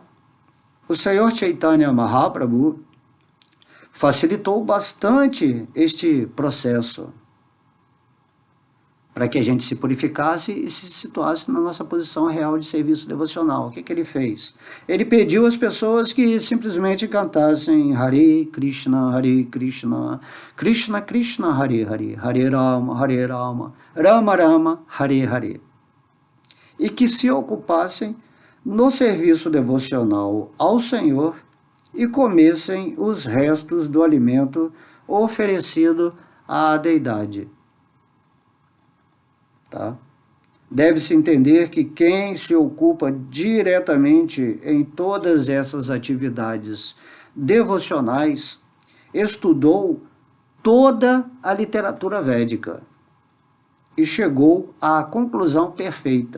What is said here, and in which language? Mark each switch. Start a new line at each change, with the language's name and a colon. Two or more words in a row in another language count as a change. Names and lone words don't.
Portuguese: O Senhor Chaitanya Mahaprabhu facilitou bastante este processo para que a gente se purificasse e se situasse na nossa posição real de serviço devocional. O que ele fez? Ele pediu às pessoas que simplesmente cantassem Hare Krishna, Krishna Krishna, Hare Hare, Hare Rama, Rama Rama, Hare Hare. E que se ocupassem no serviço devocional ao Senhor e comessem os restos do alimento oferecido à deidade. Tá? Deve-se entender que quem se ocupa diretamente em todas essas atividades devocionais estudou toda a literatura védica e chegou à conclusão perfeita.